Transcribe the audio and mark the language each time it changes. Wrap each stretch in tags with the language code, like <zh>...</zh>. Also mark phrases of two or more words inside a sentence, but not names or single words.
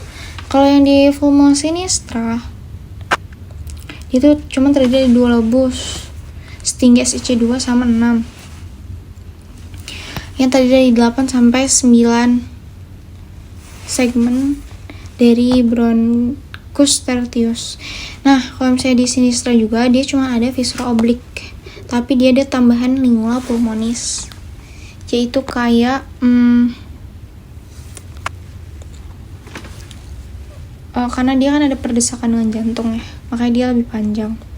<id>Kalau yang di</id> <la>pulmo sinistra</la> <id>itu cuma terdiri dari 2 lobus setinggi SIC2 sama 6, yang terdiri dari 8 sampai 9 segmen dari</id> <la>bronchus Vicus tertius.</la> <id>Nah, kalau misalnya di sinistra juga dia cuma ada viscera oblik, tapi dia ada tambahan</id> <la>lingula pulmonis,</la> <id>yaitu kayak karena dia kan ada perdesakan dengan jantung ya, makanya dia lebih panjang.</id>